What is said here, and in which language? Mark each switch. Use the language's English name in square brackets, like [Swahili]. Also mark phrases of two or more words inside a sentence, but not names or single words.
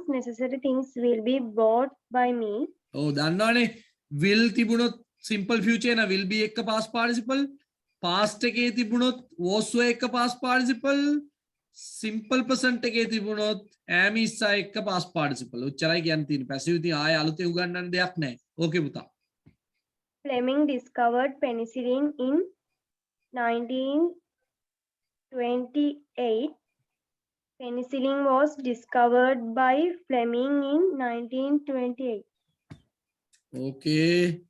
[English] Necessary things will be bought by me. [Sinhala] ඔව් දන්නවනේ will තිබුණොත් [English] simple future [Sinhala] න [English] will be [Sinhala] එක [English] past participle. [Sinhala] past එකේ තිබුණොත් was එක [English] past participle. simple present [Sinhala] එකේ තිබුණොත් [English] am is [Sinhala] එක [English] past participle. [Sinhala] ඔච්චරයි කියන්න තියෙන්නේ. passive ඉතින් ආයෙ අලුතෙන් උගන්නන්න දෙයක් නැහැ. ඕකේ පුතා. [English] Fleming discovered penicillin in 1928. Penicillin was discovered by Fleming in 1928. Okay.